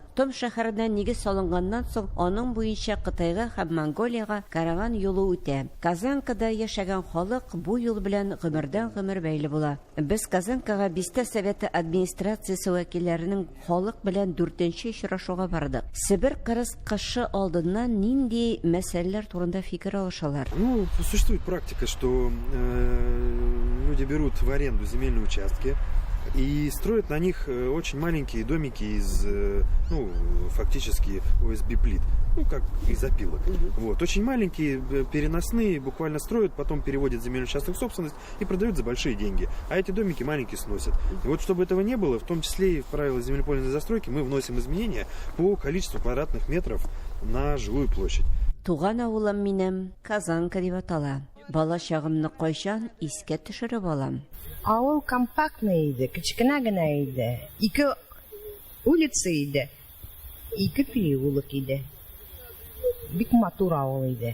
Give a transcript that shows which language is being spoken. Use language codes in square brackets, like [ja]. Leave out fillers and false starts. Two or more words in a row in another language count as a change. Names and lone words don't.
[tt] Том шәһәреннән нигез салынганнан соң аның буенча Кытайга һәм Монголияга караван юлы үтә. Казанкада яшәгән халык бу юл белән гомердән-гомер бәйле була. Без Казанкага Бистә Советы администрациясе вәкилләренең халык белән 4нче очрашуга бардык. Себер кырыс кышы алдыннан нинди мәсьәләләр турында фикер алышалар? [ru] Существует практика, что люди берут в аренду земельные участки и строят на них очень маленькие домики из, фактически ОСБ-плит, как из опилок. Вот. Очень маленькие, переносные, буквально строят, потом переводят земельный участок в собственность и продают за большие деньги. А эти домики маленькие сносят. И вот чтобы этого не было, в том числе и в правила землепользования застройки, мы вносим изменения по количеству квадратных метров на жилую площадь. [tt] Туган авылым минем Казанка дип атала. Бала чагымны кайчан искә төшереп алам. Авыл компактный иде, кичкенә генә иде. 2 улица иде. 2 переулок иде. Бик матур авыл иде.